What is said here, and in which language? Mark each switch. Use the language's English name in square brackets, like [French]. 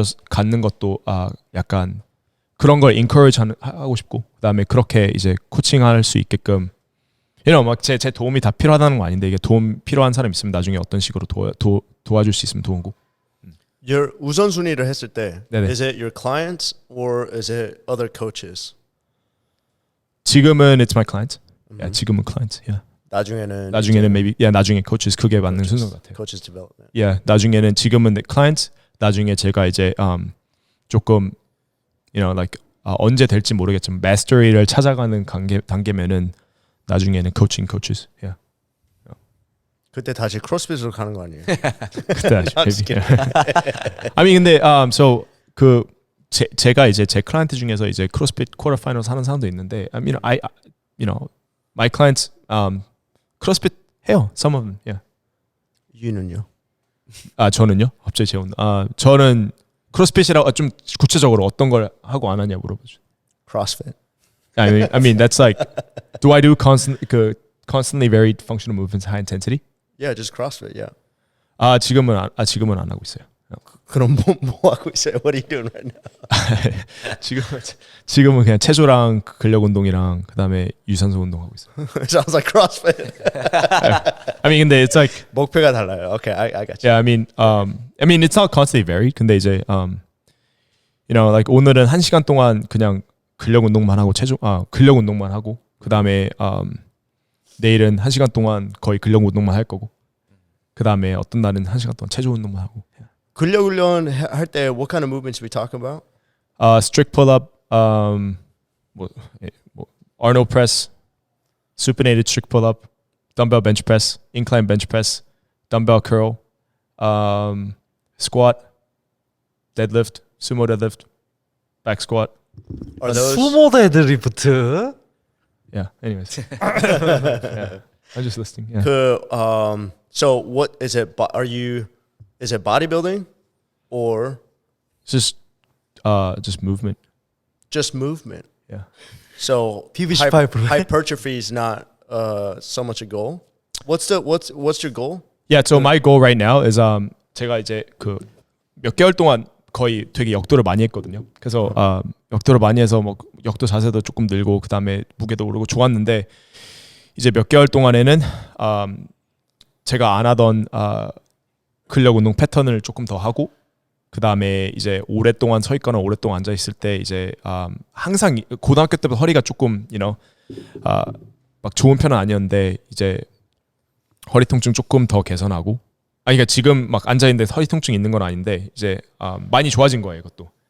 [Korean] 갖는 것도 약간 그런 걸 encourage 하고 싶고 그 다음에 그렇게 이제 코칭할 수 있게끔 막 제 도움이 다 필요하다는 거 아닌데 이게 도움 필요한 사람 있으면 나중에 어떤 식으로 도와줄 수 있으면 좋은 거. Your 우선순위를 했을 때 네네. [English] is it your clients or is it other coaches? [Korean] 지금은 [English] it's my client. [Korean] 지금은 client. 나중에는 maybe 나중에 coaches 그게 맞는 순서 같아요. [English] Coaches development. [Korean] 나중에는 지금은 client. 나중에 제가 이제 조금 언제 될지 모르겠지만 mastery를 찾아가는 단계면은 나중에는 coaches. 그때 다시 크로스핏으로 가는 거 아니에요? 그때 다시 근데 so 그 제가 이제 제 클라이언트 중에서 이제 크로스핏 쿼터 파이널 하는 사람도 있는데 [English] my clients [Korean] 크로스핏 해요. [English] Some of them. [Korean] 유는요? 저는요? 갑자기 재운. 저는 크로스핏이라고 좀 구체적으로 어떤 걸 하고 안 하냐 물어보죠. [English] CrossFit. I mean that's like do I do constantly varied functional movements high intensity? Yeah, just CrossFit. Yeah. [Korean] 지금은 안 하고 있어요. 그럼 뭐 하고 있어요? [English] What are you doing right now? [Korean] 지금은 그냥 체조랑 근력 운동이랑 그다음에 유산소 운동하고 있어요. [English] Sounds like CrossFit. I mean [Korean] 근데 [English] it's like [Korean] 목표가 달라요. [English] Okay, I got you. yeah, I mean it's not constantly varied. [Korean] 근데 이제 [English] you know like [Korean] 오늘은 1시간 동안 그냥 근력 운동만 하고 근력 운동만 하고 그다음에 내일은 1시간 동안 거의 근력 운동만 할 거고 그다음에 어떤 날은 1시간 동안 체조 운동만 하고. 근력 훈련 할 때 [English] what kind of movements we talking about? Strict pull up, 뭐 Arnold press, supinated strict pull up, dumbbell bench press, incline bench press, dumbbell curl, squat, deadlift, sumo deadlift, back squat. Are those [Korean] 수모 데드리프트. [English] Yeah. Anyways, yeah. I'm just listing. Yeah. so what is it? Is it bodybuilding or Just movement. just movement? Yeah. So PV18 hypertrophy is not so much a goal. What's your goal? Yeah. So my goal right now is [Korean] 제가 이제 그 몇 개월 동안 거의 되게 역도를 많이 했거든요. 그래서 역도를 많이 해서 뭐 역도 자세도 조금 늘고 그다음에 무게도 오르고 좋았는데 이제 몇 개월 동안에는 제가 안 하던 근력 운동 패턴을 조금 더 하고 그다음에 이제 오랫동안 서 있거나 오랫동안 앉아 있을 때 이제 항상 고등학교 때부터 허리가 조금 막 좋은 편은 아니었는데 이제 허리 통증 조금 더 개선하고 그러니까 지금 막 앉아 있는데 허리 통증 있는 건 아닌데 이제 많이 좋아진 거예요, 이것도.